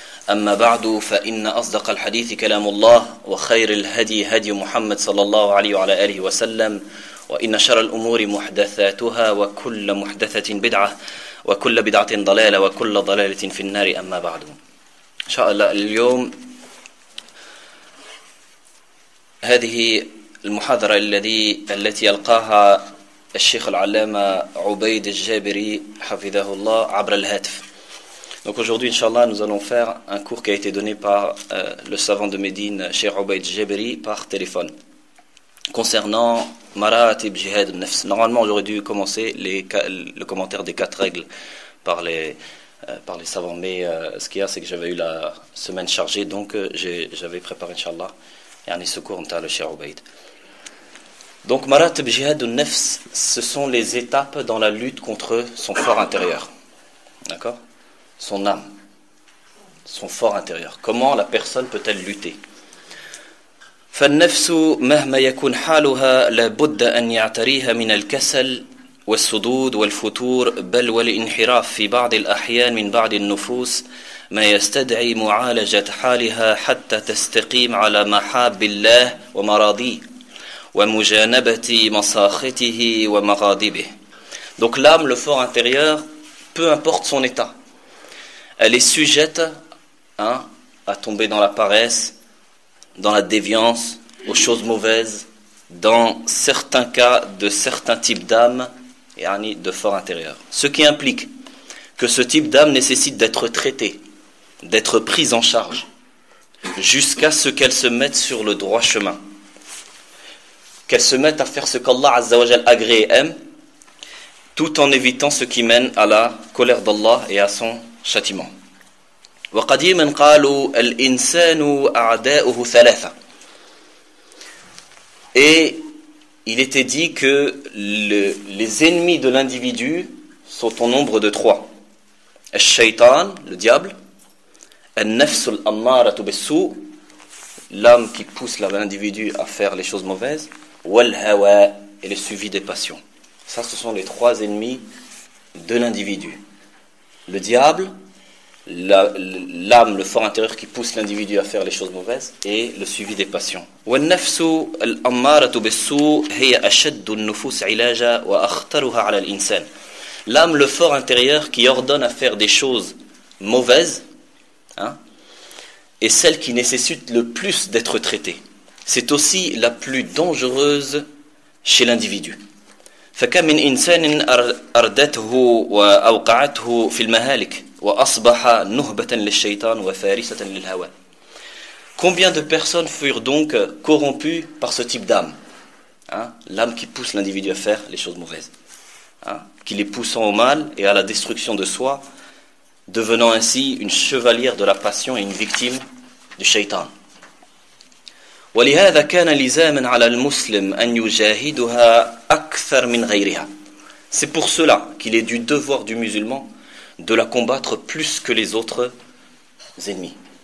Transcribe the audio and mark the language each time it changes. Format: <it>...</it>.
<ar>أما بعد، فإن أصدق الحديث كلام الله، وخير الهدي هدي محمد صلى الله عليه وعلى آله وسلم، وإن شر الأمور محدثاتها، وكل محدثة بدعة، وكل بدعة ضلالة، وكل ضلالة في النار. أما بعد، إن شاء الله اليوم هذه المحاضرة التي يلقاها الشيخ العلامة عبيد الجابري حفظه الله عبر الهاتف.</ar> <fr>Donc aujourd'hui, Inch'Allah, nous allons faire un cours qui a été donné par le savant de Médine, Cheikh Ubayd Jabri, par téléphone, concernant Maratib Jihad al-Nafs. Normalement, j'aurais dû commencer le commentaire des quatre règles par les savants, mais ce qu'il y a, c'est que j'avais eu la semaine chargée, donc j'avais préparé, Inch'Allah, et en ce cours, entre le Cheikh Ubayd. Donc Maratib Jihad al-Nafs, ce sont les étapes dans la lutte contre son fort intérieur. D'accord ? Son âme, son fort intérieur. Comment la personne peut-elle lutter ?</fr> <ar>فالنفس مهما يكون حالها لابد أن يعتريها من الكسل والصدود والفتور بل والانحراف في بعض الأحيان من بعض النفوس ما يستدعي معالجة حالها حتى تستقيم على محاب الله ومراضيه ومجانبة مساخته ومغاضبه.</ar> <fr>Donc l'âme, le fort intérieur, peu importe son état, elle est sujette à tomber dans la paresse, dans la déviance, aux choses mauvaises, dans certains cas de certains types d'âmes, yani de fort intérieur. Ce qui implique que ce type d'âme nécessite d'être traité, d'être prise en charge, jusqu'à ce qu'elle se mette sur le droit chemin. Qu'elle se mette à faire ce qu'Allah Azza wa Jal agrée et aime, tout en évitant ce qui mène à la colère d'Allah et à son châtiment.</fr> <ar>وقديما قالوا الانسان اعداؤه ثلاثه.</ar> <fr>Et il était dit que les ennemis de l'individu sont au nombre de trois.</fr> <ar>الشيطان,</ar> <fr>le diable,</fr> <ar>النفس الأمارة بالسوء,</ar> <fr>l'âme qui pousse l'individu à faire les choses mauvaises,</fr> <ar>والهوى,</ar> <fr>et le suivi des passions. Ça, ce sont les trois ennemis de l'individu. Le diable, l'âme, le fort intérieur qui pousse l'individu à faire les choses mauvaises, et le suivi des passions.</fr> <ar>والنفس الأمارة بالسوء هي أشد النفوس علاجا وأخطرها على الإنسان.</ar> <fr>L'âme, le fort intérieur qui ordonne à faire des choses mauvaises, est celle qui nécessite le plus d'être traitée. C'est aussi la plus dangereuse chez l'individu.</fr> <ar>فكم من إنسان أردته وأوقعته في المهالك وأصبح نهبة للشيطان وفارسة للهوى.</ar> <fr>Combien de personnes furent donc corrompues par ce type d'âme, l'âme qui pousse l'individu à faire les choses mauvaises, qui les poussant au mal et à la destruction de soi, devenant ainsi une chevalière de la passion et une victime du shaitan.</fr> <ar>ولهذا كان لزاما على المسلم أن يجاهدها أكثر من غيرها.</ar> <fr>C'est pour cela qu'il est du devoir du musulman de la combattre plus que les autres ennemis.</fr>